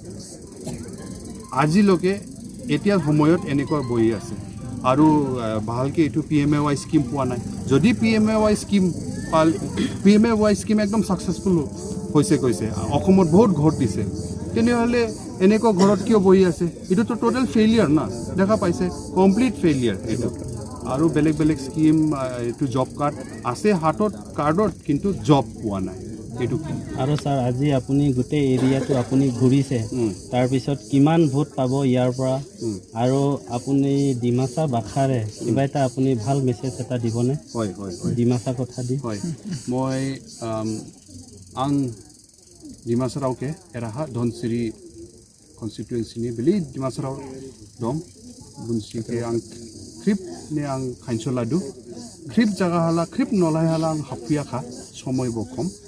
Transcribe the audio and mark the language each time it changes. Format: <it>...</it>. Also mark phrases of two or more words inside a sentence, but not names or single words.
<as>আজিলৈকে এতিয়া সময়ত এনেকুৱা বহি আছে আৰু ভালকৈ এইটো PMAY স্কিম পোৱা নাই যদি PMAY স্কিম একদম ছাকচেছফুল হৈছে কৈছে অসমত বহুত ঘৰ দিছে তেনেহ'লে এনেকুৱা ঘৰত কিয় বহি আছে এইটোতো</as> <en>total failure</en> <as>না দেখা পাইছে</as> <en>complete failure</en> <as>এইটো আৰু বেলেগ বেলেগ স্কিম এইটো</as> <en>job card</en> <as>আছে হাতত কাৰ্ডত কিন্তু জব পোৱা নাই এইটো আৰু স্যাৰ আজি আপুনি গোটেই এৰিয়াটো আপুনি ঘূৰিছে তাৰপিছত কিমান ভোট পাব ইয়াৰ পৰা আৰু আপুনি ডিমাচা ভাষাৰে কিবা এটা আপুনি ভাল মেছেজ এটা দিবনে হয় ডিমাচা কথা দি হয় মই</as> <dis>आं डिमासारावके एराहा धनसिरि कन्स्टिटुएन्सिनि बेलि डिमासाराव दं बुनसिके आं क्रिप ने आं खाइनसलादु क्रिप जागा हाला क्रिप नलाय हाला आं हाफियाखा समय बखम</dis>